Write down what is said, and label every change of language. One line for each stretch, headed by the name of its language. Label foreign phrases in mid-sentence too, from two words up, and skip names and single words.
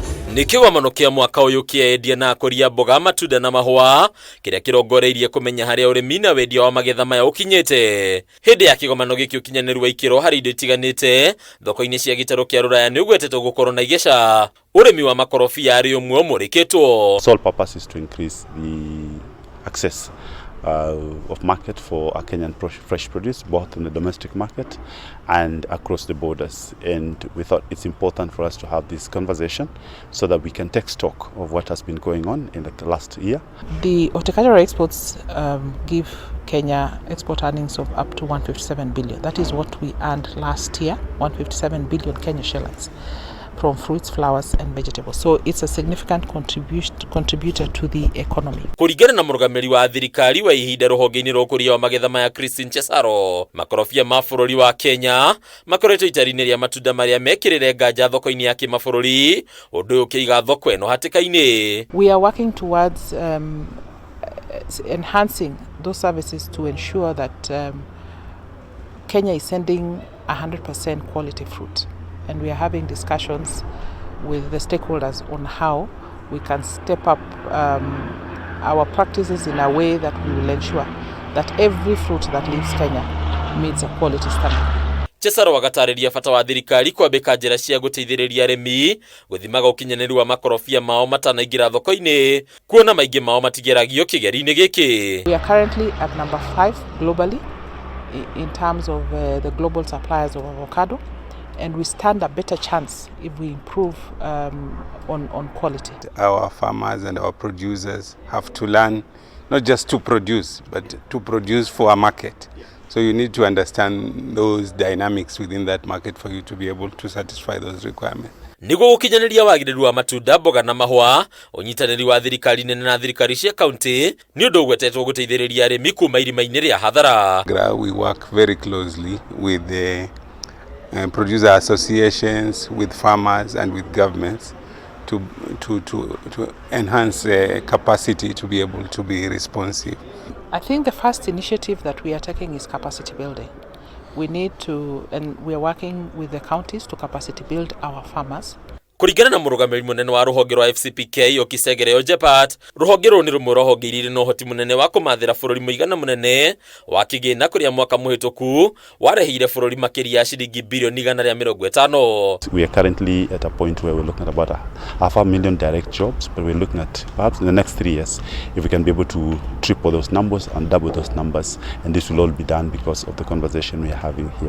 Kikuyu: Nikiwamano kia mwaka uyu kiendia na kuria mboga matunda na mahua kiria kirongoreirie kumenya haria urimi na wendia wa magetha maya ukinyite hindi ya kigomano giki ukinyaniru wa ikiro hari indo itiganite thoko-ini cia gitaru kia ruraya ni ugwetetwo gukorwo na igeca urimi wa makorobia ari umwe umurikitwo.
English: Sole purpose is to increase the access of market for our Kenyan fresh produce, both in the domestic market and across the borders. And we thought it's important for us to have this conversation so that we can take stock of what has been going on in the last year. The horticultural exports give Kenya export earnings of up to 157 billion. That is what we earned last year, 157 billion Kenya shillings from fruits, flowers and vegetables. So it's a significant contributor to the economy.
Kikuyu: Kuringana na murugamiri wa thirikari wa ihinda ruhonge-ini rwa ukuria wa magetha maya Christine Chesaro, makorobia ma bururi wa Kenya makoretwo itari-ini ria matunda maria mekirire nganja thoko-ini ya kimabũrũri undu ukiiga thoko eno hatikaini.
English: We are working towards enhancing those services to ensure that Kenya is sending 100% quality fruit. And we are having discussions with the stakeholders on how we can step up our practices in a way that we will ensure that every fruit that leaves Kenya meets a quality standard.
Kikuyu: Chesaro wagatariria bata wa thirikari kwambika njira cia guteithiriria arimi guthimaga ukinyaniru wa makorobia mao matanaingira thoko-ini kuona maingi mao matigeragio kigeri-ini giki.
English: We are currently at number 5 globally in terms of the global suppliers of avocado. And we stand a better chance if we improve on quality. Our farmers and our producers have to learn not just to produce, but to produce for a market. So you need to understand those dynamics within that market for you to be able to satisfy those requirements.
Kikuyu: Nigo gukinyaniria wagiriru wa matunda mboga na mahua unyitaniri wa thirikari nene na thirikari cia county ni undu ugwetetwo guteithiriria arimi kuma irima-ini ria hathara.
English: We work very closely with the producer associations, with farmers and with governments to enhance capacity to be able to be responsive. I think the first initiative that we are taking is capacity building. We need to, and we are working with the counties to capacity build our farmers.
Kikuyu: Kuringana na murugamiri munene wa ruhonge rwa FPCK Okisegere Jepat, ruhonge rwo ni rumwe ruhonge irire no hoti munene wa kumathira bururi muigana munene wa kigina kuria mwaka muhituku warehire bururi makiria ya shilingi bilioni 150.
English: We are currently at a point where we're looking at about 500,000 direct jobs, but we're looking at perhaps in the next 3 years if we can be able to triple those numbers and double those numbers, and this will all be done because of the conversation we are having here.